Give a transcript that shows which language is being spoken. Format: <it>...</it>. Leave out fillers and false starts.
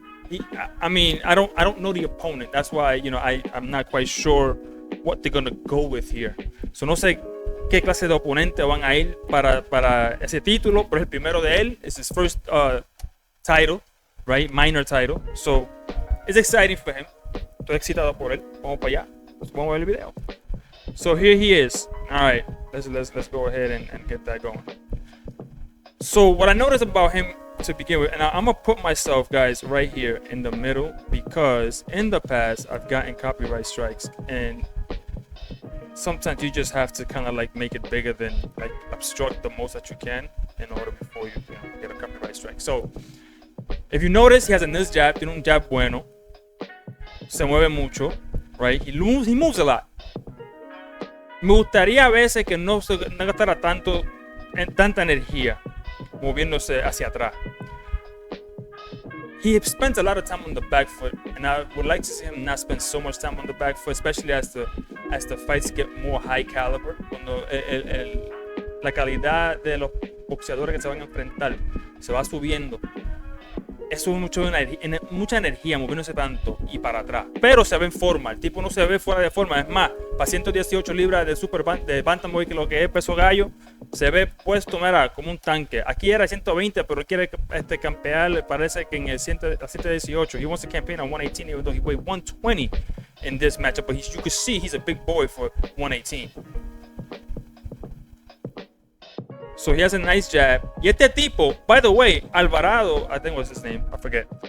<en>I don't know the opponent. That's why, I'm not quite sure what they're gonna go with here.</en> <es>So no sé qué clase de oponente van a ir para ese título, pero es el primero de él.</es> <en>It's his first title, right? Minor title. So it's exciting for him.</en> <es>Estoy excitado por él. Vamos para allá. Vamos a ver el video.</es> <en>So here he is. All right, let's go ahead and get that going. So what I noticed about him to begin with, and I'm gonna put myself, guys, right here in the middle, because in the past I've gotten copyright strikes, and sometimes you just have to kind of like make it bigger than like obstruct the most that you can in order before you get a copyright strike. So if you notice, he has a nice jab,</en> <es>tiene un jab bueno, se mueve mucho,</es> <en>right? He moves a lot.</en> <es>Me gustaría a veces que no gastara tanta energía moviéndose hacia atrás.</es> <en>He spends a lot of time on the back foot, and I would like to see him not spend so much time on the back foot, especially as the fights get more high caliber.</en> <es>Cuando la calidad de los boxeadores que se van a enfrentar se va subiendo. Eso es mucha energía moviéndose tanto y para atrás. Pero se ve en forma. El tipo no se ve fuera de forma. Es más, para 118 libras de bantamweight, que lo que es peso gallo, se ve puesto, mira, como un tanque. Aquí era 120, pero quiere campear, parece que en el 118.</es> <en>He wants to campaign on 118, even though he weighed 120 in this matchup. But you can see he's a big boy for 118. So he has a nice jab.</en> <es>Y este tipo,</es> <en>by the way, Alvarado, I think was his name, I forget.</en>